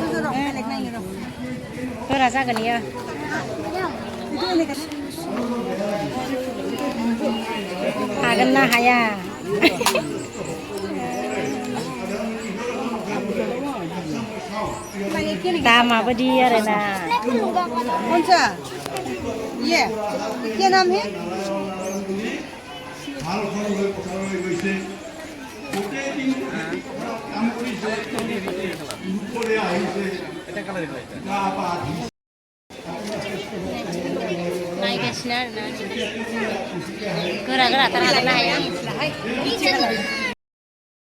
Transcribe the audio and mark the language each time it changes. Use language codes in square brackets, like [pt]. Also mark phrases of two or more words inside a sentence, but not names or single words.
[brx] गोरा जागोन इयो हागोन ना हाया दामाबायदि आरोना [hi] ये क्या नाम है [brx] नायगासिनो आरोना गोरा गोराथार हागोन ना हाया